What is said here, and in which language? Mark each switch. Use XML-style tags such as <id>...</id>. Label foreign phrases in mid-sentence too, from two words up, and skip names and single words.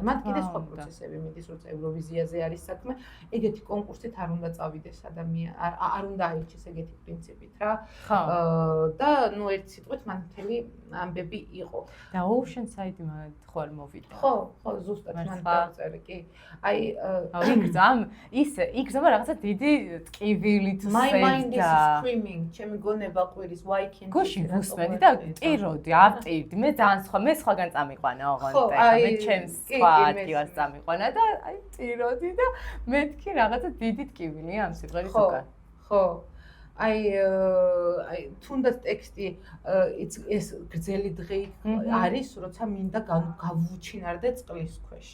<ka>მათ კიდე სხვა პროცესები მიდის, როცა ევროვიზიაზე არის საქმე, ეგეთი კონკურსით არ უნდა წავიდეს ადამიანი, არ უნდა აირჩიეს ეგეთი პრინციპით რა. და ნუ ერთ სიტყვით მან მთელი ამბები იყო. და Ocean Side ხო არ მოვიდა. ხო, ზუსტად მან დავწერე, კი. აი, იქ ზომა რაღაცა დიდი ტკივილით სევდა.</ka> <en>My mind is screaming,</en> <ka>ჩემი გონება ყვირის,</ka> <en>why can't</en> <ka>გუშინ ვუსმენდი და ტიროდი, ავტირდი, მე ძალიან სხვაგან წამიყვანა ოღონდ, მე ჩემს სხვა ადგილას წამიყვანა და აი ტიროდი და მეთქი რაღაცა დიდი ტკივილია ამ სიმღერის უკან. ხო. აი თუნდაც ტექსტი ეს გრძელი დღე არის, როცა მინდა გავუჩინარდე წყლის ქვეშ.</ka>